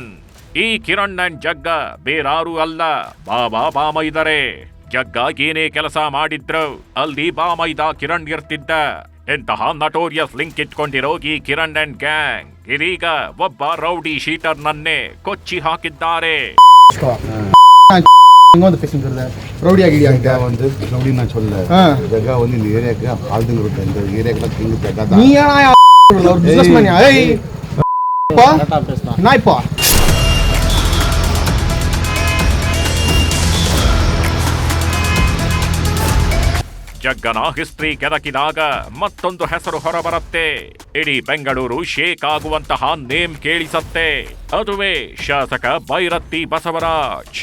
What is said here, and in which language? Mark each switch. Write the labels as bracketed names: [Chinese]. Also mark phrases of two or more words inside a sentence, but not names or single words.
[Kannada] ಈ ಕಿರಣ್ ಅಂಡ್ ಜಗ್ಗ ಬೇರಾರೂ ಅಲ್ಲ, ಬಾಬಾ ಬಾಮೈದರೆ. ಜಗ್ಗ ಏನೇ ಕೆಲಸ ಮಾಡಿದ್ರು ಅಲ್ಲಿ ಬಾಮೈದ ಕಿರಣ್ ಇರ್ತಿದ್ದ. ಎಂತಹ [English] notorious link [Kannada] ಇಟ್ಕೊಂಡಿರೋ ಈ ಕಿರಣ್ [English] and gang [Kannada] ಇದೀಗ ಒಬ್ಬ [English] rowdy sheeter [Kannada] ನನ್ನೇ ಕೊಚ್ಚಿ ಹಾಕಿದ್ದಾರೆ. [Tamil] வந்து பேசிட்டு ரவுடியா கிடியா ஜக்கா வந்து ரவுடி நான் சொல்ல ஜக்கா வந்து இந்த ஏரியாவுக்கு ஆளுங்க இருக்கும் இந்த ஏரியாக்கெல்லாம் கிங் ஜக்கா தான். நீ ஏன் ஒரு பிசினஸ் மேனியா ஏய் நாய்ப்பா [Kannada] ಜಗ್ಗನ ಹಿಸ್ಟ್ರಿ ಕೆದಕಿದಾಗ ಮತ್ತೊಂದು ಹೆಸರು ಹೊರಬರುತ್ತೆ. ಇಡೀ ಬೆಂಗಳೂರು ಶೇಕ್ ಆಗುವಂತಹ ನೇಮ್ ಕೇಳಿಸತ್ತೆ. ಅದುವೇ ಶಾಸಕ ಬೈರತ್ತಿ ಬಸವರಾಜ್.